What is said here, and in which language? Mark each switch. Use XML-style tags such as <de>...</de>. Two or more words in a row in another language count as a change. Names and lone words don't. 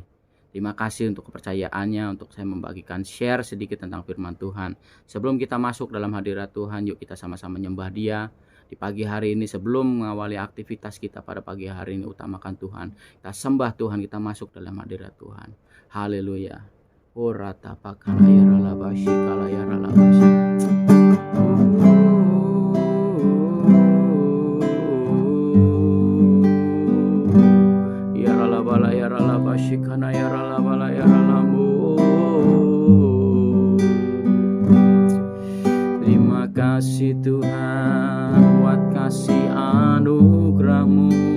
<id>Terima kasih untuk kepercayaannya, untuk saya membagikan share sedikit tentang firman Tuhan. Sebelum kita masuk dalam hadirat Tuhan, yuk kita sama-sama nyembah Dia. Di pagi hari ini sebelum mengawali aktivitas kita pada pagi hari ini, utamakan Tuhan. Kita sembah Tuhan, kita masuk dalam hadirat Tuhan. Haleluya. Orata pakalaya ralabashi kalaya ralabashi. Ya ralabala ya ralabashi kana ya ralabala ya ralamu. Terima kasih Tuhan buat kasih anugerah-Mu.</id>